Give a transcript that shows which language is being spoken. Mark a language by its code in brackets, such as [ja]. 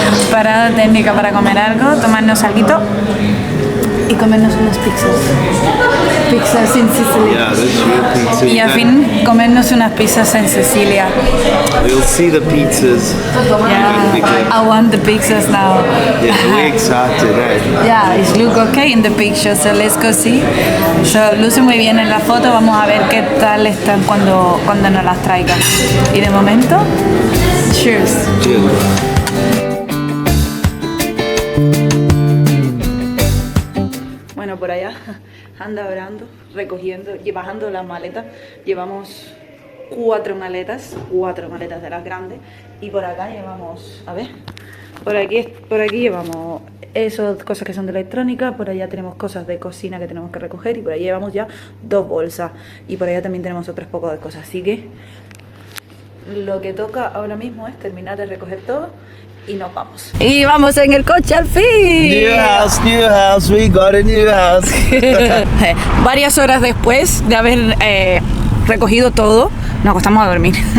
[es] Parada técnica para comer algo, tomarnos alguito y comernos unas pizzas. Pizzas en Sicilia. [en] Yeah, this is real pizza. [es] Y al fin comernos unas pizzas en Sicilia. [en] We'll see the pizzas. Yeah, I want the pizzas now. Yeah, we're excited, eh? Yeah, it look okay in the picture, so let's go see. [es] So, luce muy bien en la foto, vamos a ver qué tal están cuando nos las traigan. Y de momento, cheers. [en] Cheers. [es] Bueno, por allá anda orando, recogiendo y bajando las maletas. Llevamos 4 maletas de las grandes. Y por acá llevamos, a ver, por aquí llevamos esas cosas que son de electrónica. Por allá tenemos cosas de cocina que tenemos que recoger. Y por ahí llevamos ya 2 bolsas. Y por allá también tenemos otros pocos de cosas. Así que lo que toca ahora mismo es terminar de recoger todo y nos vamos. Y vamos en el coche al fin. [en] New house, we got a new house. [es] Varias horas después de haber recogido todo, nos acostamos a dormir.